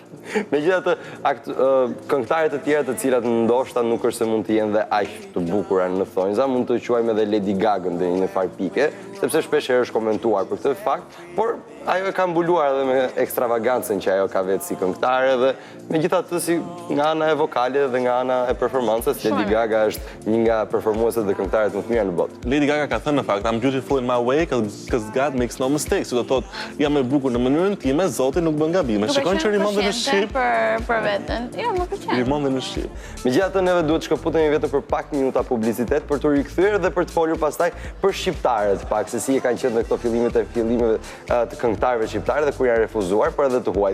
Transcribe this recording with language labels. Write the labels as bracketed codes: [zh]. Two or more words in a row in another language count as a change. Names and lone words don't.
[sq] Megjithatë, këngëtarët e tjerë të cilat ndoshta nuk është se mund të jenë dhe aq të bukura në thonjza, mund të quajmë edhe Lady Gaga në një farë pike, sepse shpesh herë është komentuar për këtë fakt, por ajo e ka mbuluar edhe me ekstravagancën që ajo ka vetë si këngëtare, dhe megjithatë si nga ana e vokale dhe nga ana e performancës, Lady Gaga është një nga performueset dhe këngëtarët më të mira në botë. Lady Gaga ka thënë në fakt, [en] I'm beautiful in my way, because God makes no mistakes. [sq] Do thotë, jam e bukur në mënyrën time, Zoti nuk bën gabime. Shikon që rimon dhe në shqip. Për veten. Jo, më pëlqen. Rimon dhe në shqip. Megjithatë neve duhet të shkëputemi vetëm për pak minuta publicitet për të rikthyer dhe për të folur pastaj për shqiptarët, pak se si e kanë qenë në këto fillimeve të këngëtarëve shqiptarë dhe kur janë refuzuar, por edhe të huajt.